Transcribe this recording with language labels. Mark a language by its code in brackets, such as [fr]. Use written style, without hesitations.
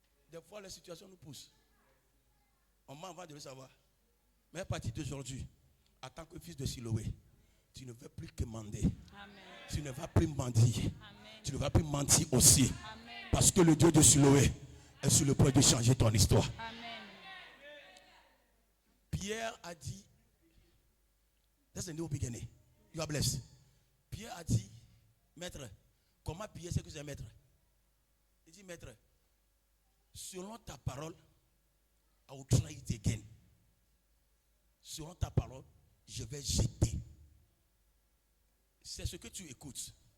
[fr] Des fois, les situations nous poussent. On ment avant de le savoir. Mais à partir d'aujourd'hui, en tant que fils de Siloé, tu ne veux plus commander. Amen. Tu ne vas plus mentir. Amen. Tu ne vas plus mentir aussi. Amen. Parce que le Dieu de Siloé est sur le point de changer ton histoire. Amen. Pierre a dit, [en] that's a new beginning. You are blessed. [fr] Pierre a dit, maître, comment Pierre sait que c'est maître? Il dit, maître, selon ta parole, [en] I will try it again. [fr] Selon ta parole, je vais jeter. C'est ce que tu écoutes.